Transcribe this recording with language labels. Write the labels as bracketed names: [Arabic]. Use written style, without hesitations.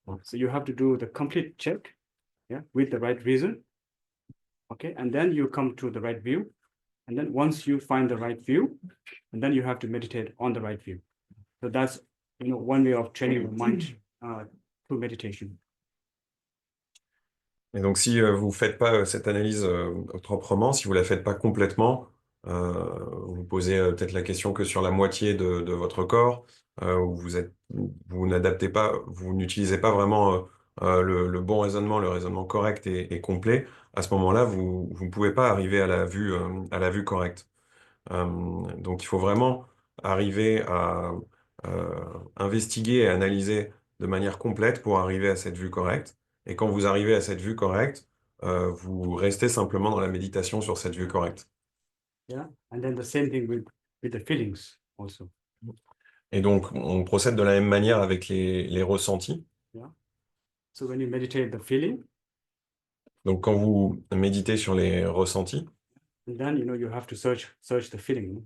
[English] So you have to do the complete check, yeah, with the right reason. Okay, and then you come to the right view, and then once you find the right view, and then you have to meditate on the right view. So that's one way of training the mind through meditation. [French] Et donc si vous faites pas cette analyse proprement, si vous la faites pas complètement, vous posez peut-être la question que sur la moitié de votre corps, où vous n'adaptez pas, vous n'utilisez pas vraiment le bon raisonnement, le raisonnement correct et complet, à ce moment-là, vous ne pouvez pas arriver à la vue correcte. Donc il faut vraiment arriver à investiguer et analyser de manière complète pour arriver à cette vue correcte. Et quand vous arrivez à cette vue correcte, vous restez simplement dans la méditation sur cette vue correcte. [English] Yeah, and then the same thing with the feelings also. [French] Et donc, on procède de la même manière avec les ressentis. [English] Yeah. So when you meditate the feeling, [French] donc quand vous méditez sur les ressentis, [English] and then you have to search the feeling.